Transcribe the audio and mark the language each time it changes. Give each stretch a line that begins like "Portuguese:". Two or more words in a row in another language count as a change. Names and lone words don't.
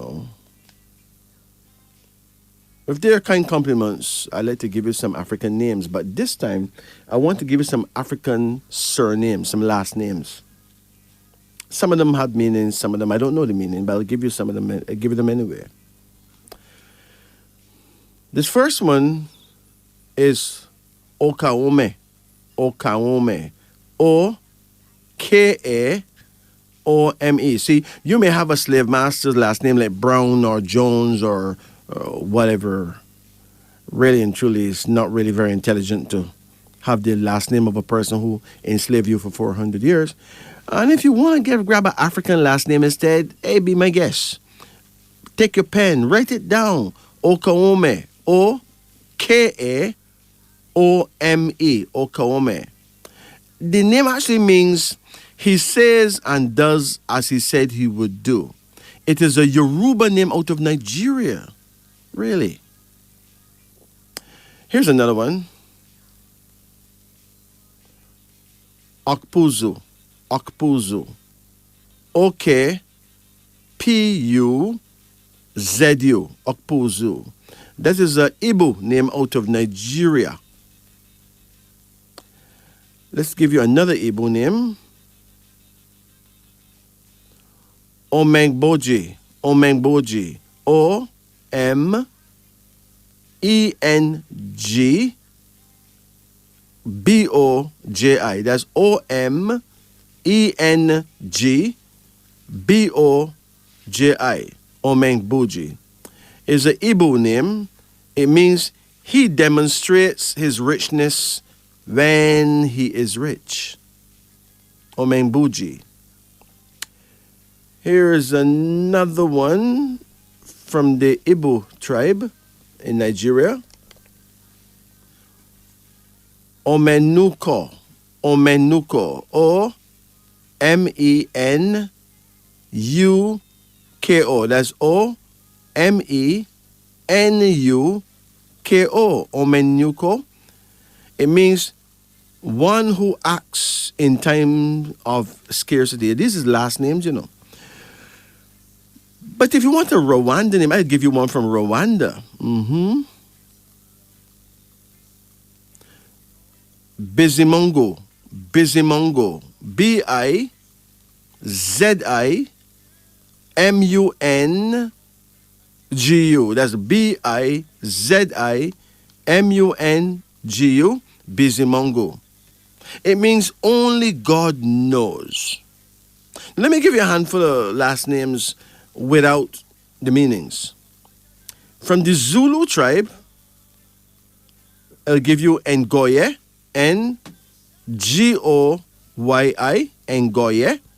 English: With their kind compliments, I like to give you some African names, but this time I want to give you some African surnames, some last names. Some of them had meanings, some of them I don't know the meaning, but I'll give you some of them. I'll give you them anyway. This first one is Okaome. Okaome. O-K-A-O-M-E. See, you may have a slave master's last name like Brown or Jones or whatever. Really and truly, it's not really very intelligent to have the last name of a person who enslaved you for 400 years. And if you want to grab an African last name instead, hey, be my guest. Take your pen, write it down. Okaome. O-K-A-O-M-E. Okaome. The name actually means he says and does as he said he would do. It is a Yoruba name out of Nigeria. Really. Here's another one. Okpuzu. Okpuzu. O-K-P-U-Z-U. Okpuzu. That is an Igbo name out of Nigeria. Let's give you another Igbo name. Omengboji. Omengboji. O-M-E-N-G-B-O-J-I. That's O-M-E-N-G-B-O-J-I. Omengboji is an Igbo name. It means he demonstrates his richness when he is rich. Omengboji. Here's another one from the Igbo tribe in Nigeria. Omenuko. Omenuko. O-M-E-N-U-K-O. That's O-M-E-N-U-K-O. Omenuko It means one who acts in time of scarcity. This is last names, you know. But if you want a Rwandan name, I'll give you one from Rwanda. Bizimongo. Bizimongo. Bizimungu. That's Bizimungu. Bizimongo. It means only God knows. Let me give you a handful of last names without the meanings. From the Zulu tribe, I'll give you Ngoye, Ngoyi, Ngoye.